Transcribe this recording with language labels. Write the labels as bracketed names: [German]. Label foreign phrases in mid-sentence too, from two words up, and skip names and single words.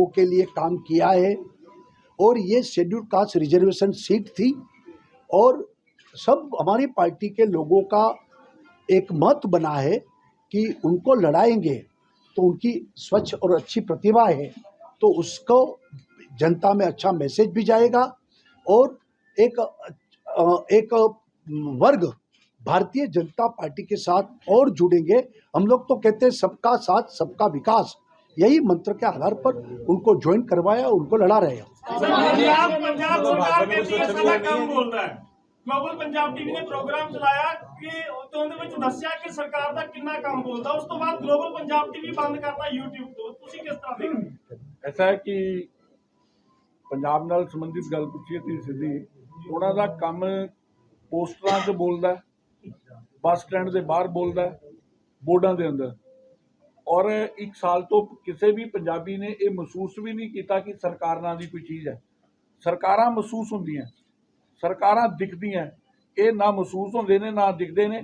[Hindi] के लिए काम किया है और ये शेड्यूल कास्ट रिजर्वेशन सीट थी और सब हमारी पार्टी के लोगों का एक मत बना है कि उनको लड़ाएंगे तो उनकी स्वच्छ और अच्छी प्रतिभा है, तो उसको जनता में अच्छा मैसेज भी जाएगा और एक वर्ग भारतीय जनता पार्टी के साथ और जुड़ेंगे। हम लोग तो कहते हैं सबका साथ सबका विकास, यही मंत्र के आधार पर उनको ज्वाइन करवाया, उनको लड़ा रहे हैं। ग्लोबल पंजाब टीवी ने प्रोग्राम चलाया कि [Punjabi] ਉਹਦੇ ਵਿੱਚ ਦੱਸਿਆ ਕਿ ਸਰਕਾਰ ਦਾ ਕਿੰਨਾ ਕੰਮ ਬੋਲਦਾ, ਉਸ ਤੋਂ ਬਾਅਦ ग्लोबल पंजाब टीवी ਬੰਦ ਕਰਤਾ YouTube ਤੋਂ, ਤੁਸੀਂ ਕਿਸ ਤਰ੍ਹਾਂ ਦੇਖਦੇ? [Hindi] ऐसा है कि [Punjabi] ਪੰਜਾਬ ਨਾਲ ਸੰਬੰਧਿਤ ਗੱਲ ਪੁੱਛਿਏ ਤੀ ਸਿੱਧੀ, ਉਹਨਾਂ ਦਾ ਕੰਮ ਪੋਸਟਰਾਂ 'ਚ ਬੋਲਦਾ, ਬੱਸ ਸਟੈਂਡ ਦੇ ਬਾਹਰ ਬੋਲਦਾ, ਬੋਰਡਾਂ ਦੇ ਅੰਦਰ, ਔਰ 1 ਸਾਲ ਤੋਂ ਕਿਸੇ ਵੀ ਪੰਜਾਬੀ ਨੇ ਇਹ ਮਹਿਸੂਸ ਵੀ ਨਹੀਂ ਕੀਤਾ ਕਿ ਸਰਕਾਰ ਨਾਂ ਦੀ ਕੋਈ ਚੀਜ਼ ਹੈ। ਸਰਕਾਰਾਂ ਮਹਿਸੂਸ ਹੁੰਦੀਆਂ, ਸਰਕਾਰਾਂ ਦਿਖਦੀਆਂ, ਇਹ ਨਾ ਮਹਿਸੂਸ ਹੁੰਦੇ ਨੇ ਨਾ ਦਿਖਦੇ ਨੇ।